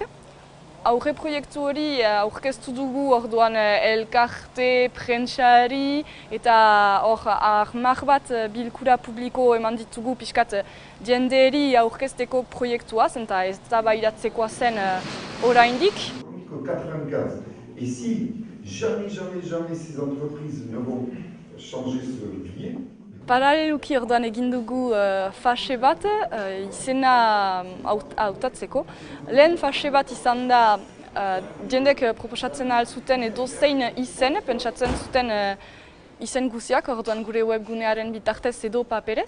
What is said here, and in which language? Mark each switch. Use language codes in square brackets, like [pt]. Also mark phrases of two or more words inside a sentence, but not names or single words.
[eu] Aurre proiektu hori aurkeztu dugu orduan elkarte, prentsari eta hor 10 bat bilkura publiko eman ditugu pixkat jendeeri aurkezteko proiektuaz eta ez da bairatzekoa zen oraindik. 95. [fr] Et si jamais ces entreprises ne vont changer ce levier, [eu] Paraleluki orduan egin dugu fase bat, izena hautatzeko. Lehen fase bat izan da jendek proposatzen ahal zuten edo zein izen, pentsatzen zuten izen guziak, orduan gure webgunearen bitartez edo paperez.